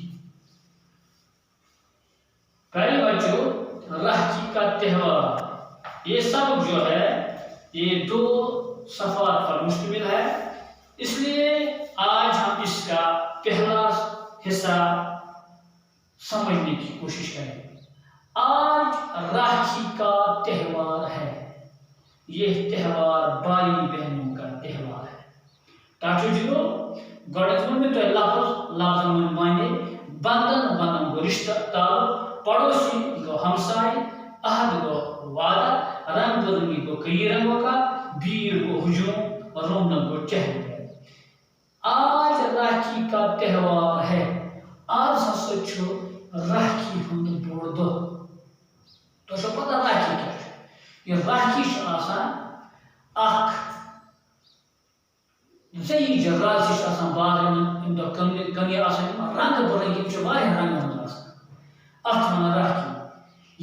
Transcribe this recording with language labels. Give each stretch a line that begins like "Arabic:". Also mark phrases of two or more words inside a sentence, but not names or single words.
Urdu: پیارے بچوں، راکھی کا تہوار یہ سب جو ہے یہ دو صفحات پر مشتمل ہے، اس لیے آج ہم اس کا پہلا حصہ سمجھنے کی کوشش کریں۔ آج راکھی کا تہوار ہے۔ یہ تہوار بھائی بہنوں کا تہوار ہے۔
Kashmiri: تاکہ جو گۄڈنٮ۪تھ ووٚن مےٚ تۄہہِ لفظن ہُنٛد معنی، بنٛدھن گوٚو رشتہ تعلق، پڑوسی گوٚو ہمسائے، عہد گوٚو وعدہ،
Urdu: رنگ برنگی
Kashmiri: گوٚو
Urdu: کئی رنگوں کا،
Kashmiri: بھیڑ گوٚو ہجوم، رونق گوٚو
Urdu: چہل پہل۔ آج راکھی کا تہوار ہے۔
Kashmiri: آج ہسا چھُ راکھی ہُنٛد بوٚڑ دۄہ۔ تۄہہِ چھو پتہ راکھی کیٛاہ چھُ؟ یہ راکھی چھِ آسان اکھ زیٖج رازٕ چھِ آسان بازرن منٛز ییٚمہِ دۄہ کٔنہِ آسان
Urdu: رنگ برنگی
Kashmiri: یِم چھِ واریاہ رنگن منٛز آسان، اتھ چھِ وَنان راکھی۔